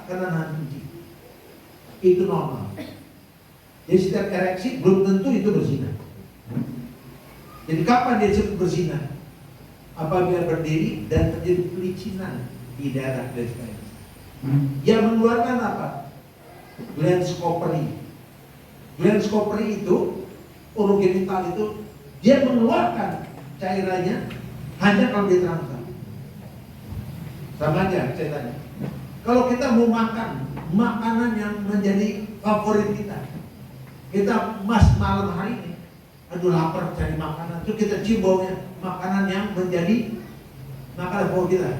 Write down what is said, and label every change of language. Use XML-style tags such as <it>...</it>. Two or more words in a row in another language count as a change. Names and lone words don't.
<id>Karena nanti itu normal. Jadi setiap ereksi belum tentu itu berzina. Jadi kapan dia disebut berzina? Apabila berdiri dan terjadi pelicinan di daerah dan yang mengeluarkan apa? Glans corpori. Glans corpori itu urogenital itu dia mengeluarkan cairannya hanya kalau dia terangsang. Sama aja ceritanya. Kalau kita mau makan makanan yang menjadi favorit kita malam hari ini, aduh lapar cari makanan, terus kita cium baunya makanan yang menjadi makanan favorit kita.</id>